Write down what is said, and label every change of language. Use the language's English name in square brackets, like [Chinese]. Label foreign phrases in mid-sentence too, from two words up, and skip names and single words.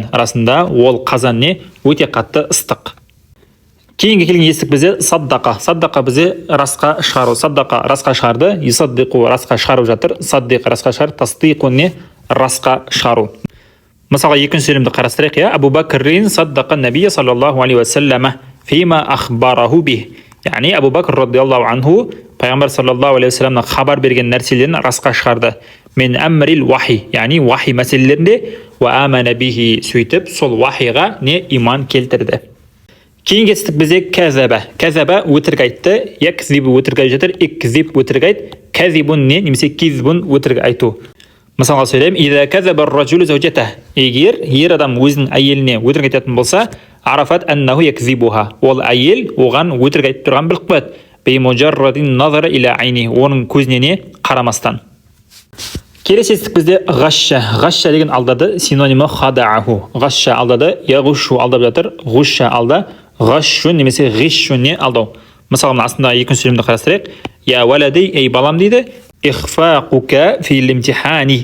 [Kazakh] Арасында ол қазан не өте қатты ыстық. Кейінгі келген естік бізде саддақа. Саддақа бізде расқа шығару. Саддақа расқа шығарды, исаддиқу расқа шығарып жатыр. Саддиқ расқа шығар, тасдиқу не расқа шығару. Мысалға екінші сөйлемді қарастырайық, я. [Arabic] أبو بكر صدق النبي صلى الله عليه وسلم فيما أخبره به. [Kazakh] Яғни Абу Бакр [Arabic] رضي الله عنه [Kazakh] пайғамбар [Arabic] صلى الله عليه وسلم [Kazakh] хабар берген нәрселерін расқа шығарды. [Arabic] من أمر الوحي, [Kazakh] яғни вахи мәселелерінде [Arabic] وآمن به, [Kazakh] сөйтіп сол вахиға не иман келтірді. Кейінгі естік бізде кәзәбә. Кәзәбә өтірік айтты, якзибу өтірік айтып жатыр, икзиб өтірік айт, кәзибун не немесе кизбун өтірік айту. Мысалға сөйлем, [Arabic] إذا كذب الرجل زوجته. [Kazakh] Егер ер адам өзінің әйеліне өтірік айтатын болса, [Arabic] عرفت أنه يكذبها. [Kazakh] Ол әйел оған өтірік айтып тұрған біліп қояды. [Arabic] بمجرد النظر إلى عيني. [Kazakh] Оның көзіне не қарамастан. Келесі естік бізде ғашша. Ғашша деген алдады, синонимі хадааху. Ғашша алдады, яғушу алдап жатыр, ғушша алда, ғашшун немесе ғишшун не алдау. Мысалға астында екінші сөйлемді қарастырайық. [Arabic] يا ولدي, [Kazakh] ей балам дейді, [Arabic] إخفاقك في الامتحان.